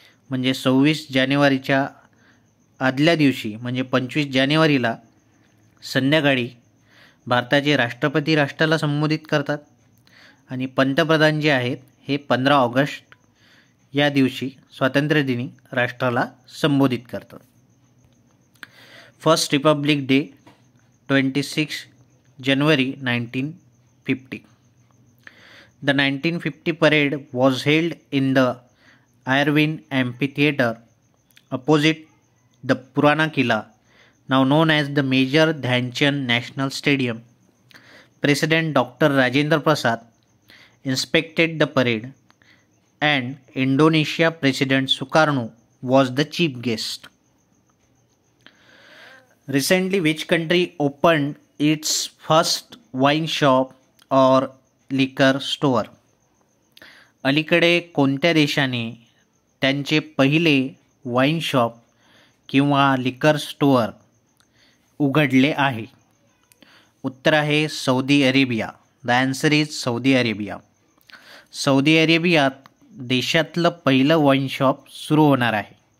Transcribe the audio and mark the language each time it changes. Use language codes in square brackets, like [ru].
[mr] म्हणजे 26 जानेवारीच्या आदल्या दिवशी म्हणजे 25 जानेवारीला संध्याकाळी भारताचे राष्ट्रपती राष्ट्राला संबोधित करतात आणि पंतप्रधान जे आहेत हे 15 ऑगस्ट या दिवशी स्वातंत्र्यदिनी राष्ट्राला संबोधित करतात. [en] First republic day 26 January 1950. The 1950 parade was held in the Irvin Amphitheater opposite the Purana Killa, now known as the Major Dhyanchand National Stadium. President Dr. Rajendra Prasad inspected the parade and Indonesia President Sukarno was the chief guest. Recently, which country opened its first wine shop or liquor store? [mr] अलीकडे कोणत्या देशाने त्यांचे पहिले wine shop किंवा लिकर store उघडले आहे? उत्तर आहे Saudi Arabia. [en] the answer is [mr] Saudi Arabia. Saudi अरेबियात देशातलं पहिलं वाईन शॉप सुरू होणार आहे.